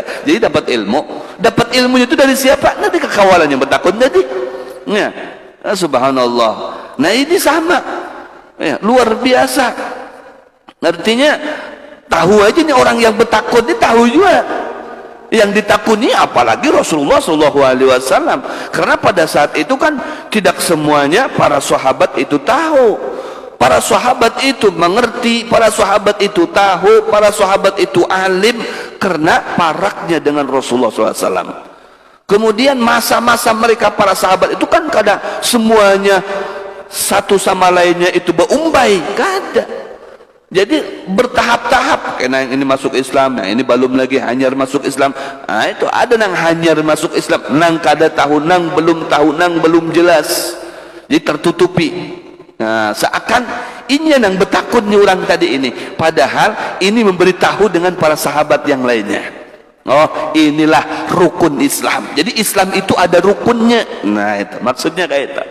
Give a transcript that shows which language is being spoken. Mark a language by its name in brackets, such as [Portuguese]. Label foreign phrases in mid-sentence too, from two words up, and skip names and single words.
[Indonesian] Jadi dapat ilmunya itu dari siapa? Nanti kekawalannya bertakun tadi, ya, subhanallah. Nah ini sama, ya, luar biasa. Artinya tahu aja nih orang yang bertakun ini tahu juga yang ditakuni, apalagi Rasulullah SAW. Karena pada saat itu kan tidak semuanya para sahabat itu tahu. Para sahabat itu mengerti, para sahabat itu tahu, para sahabat itu alim karena paraknya dengan Rasulullah SAW. Kemudian masa-masa mereka para sahabat itu kan kadang semuanya satu sama lainnya itu berumbai, kada. Jadi bertahap-tahap, kena yang ini masuk Islam, yang ini belum lagi hanyar masuk Islam. [Banjar] Nah, itu ada nang hanyar masuk Islam, nang kada tahu, nang belum jelas. [Indonesian] Jadi tertutupi. Nah, seakan ini yang bertakutnya orang tadi ini, padahal ini memberitahu dengan para sahabat yang lainnya. Oh, inilah rukun Islam. Jadi Islam itu ada rukunnya. Nah, itu maksudnya kayak itu.